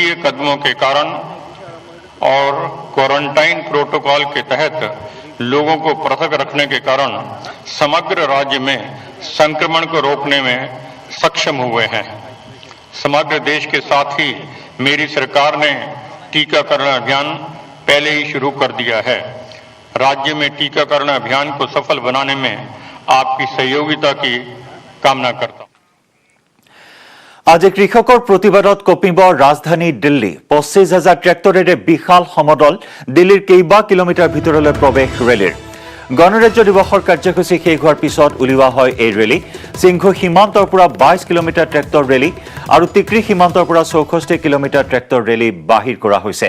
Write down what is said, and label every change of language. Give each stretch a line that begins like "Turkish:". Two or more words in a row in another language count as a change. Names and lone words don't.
Hindi: कदमों के कारण और क्वारंटाइन प्रोटोकॉल के तहत लोगों को पृथक रखने के कारण समग्र राज्य में संक्रमण को रोकने में सक्षम हुए हैं समग्र देश के साथ ही मेरी सरकार ने टीकाकरण अभियान पहले ही शुरू कर दिया है राज्य में टीकाकरण अभियान को सफल बनाने में आपकी सहयोगिता की कामना करता हूं
Assamese: আজি কৃষকৰ প্ৰতিবাদত কপিব ৰাজধানী দিল্লী 25,000 ট্ৰেক্টৰেৰে বিশাল সমদল দিল্লীৰ কেইবা কিলোমিটাৰ ভিতৰলৈ প্ৰৱেশ ৰেলীৰ গণৰাজ্য দিৱসৰ কাৰ্যসূচী শেষ হোৱাৰ পিছত উলিওৱা হয় এই ৰেলী সিংঘু সীমান্তৰ পৰা 22 কিলোমিটাৰ ট্ৰেক্টৰ ৰেলী আৰু টিকৰি সীমান্তৰ পৰা 64 কিলোমিটাৰ ট্ৰেক্টৰ ৰেলী বাহিৰ কৰা হৈছে